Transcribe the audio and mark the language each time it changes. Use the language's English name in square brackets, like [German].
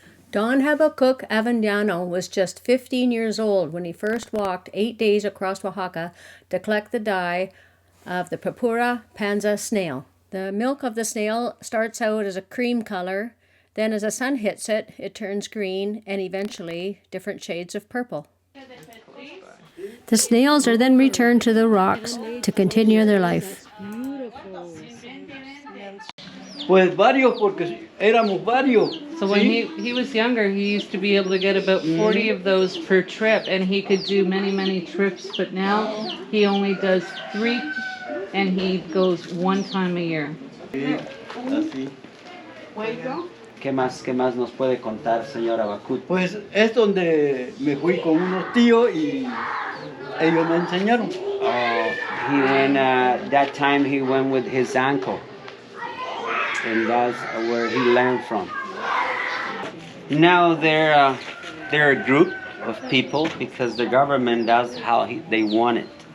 [English] Don Habacuc Avendano was just 15 years old when he first walked 8 days across Oaxaca to collect the dye of the Purpura Panza snail. The milk of the snail starts out as a cream color, then as the sun hits it, it turns green and eventually different shades of purple. The snails are then returned to the rocks to continue their life. [Spanish] Pues varios, porque éramos varios. [English] So when he was younger, he used to be able to get about 40 of those per trip, and he could do many, many trips, but now he only does 3, and he goes 1 time a year. [Spanish] Sí, así. ¿Qué más nos puede contar, señor Abacut? Pues es donde me fui con unos tíos y ellos me enseñaron. [English] He went, that time he went with his uncle. And that's where he learned from. Now they're a group of people because the government does how they want it.